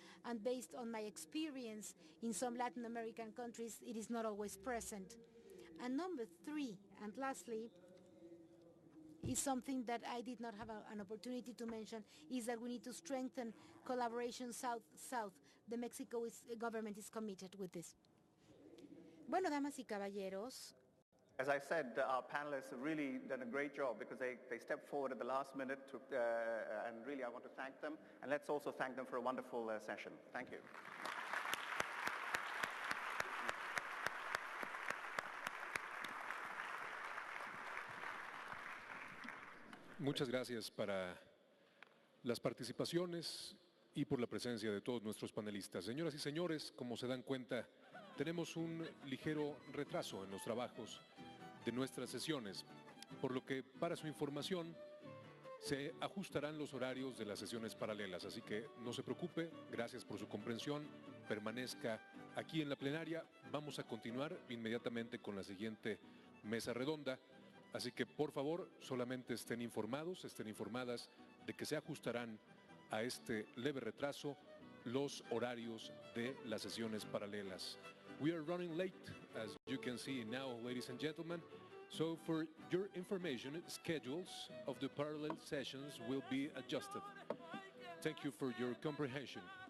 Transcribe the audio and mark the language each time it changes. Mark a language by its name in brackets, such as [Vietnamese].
[English] And based on my experience in some Latin American countries, it is not always present. And number 3, and lastly, is something that I did not have an opportunity to mention, is that we need to strengthen collaboration South-South. The Mexico government is committed with this. [Spanish] Bueno, damas y caballeros. [English] As I said, our panelists have really done a great job because they stepped forward at the last minute and really I want to thank them. And let's also thank them for a wonderful session. Thank you. [Spanish] Muchas gracias para las participaciones y por la presencia de todos nuestros panelistas. Señoras y señores, como se dan cuenta, tenemos un ligero retraso en los trabajos de nuestras sesiones, por lo que para su información se ajustarán los horarios de las sesiones paralelas, así que no se preocupe, gracias por su comprensión, permanezca aquí en la plenaria. Vamos a continuar inmediatamente con la siguiente mesa redonda, así que por favor solamente estén informados, estén informadas de que se ajustarán a este leve retraso los horarios de las sesiones paralelas. [English] We are running late as you can see now, ladies and gentlemen. So for your information, schedules of the parallel sessions will be adjusted. Thank you for your comprehension.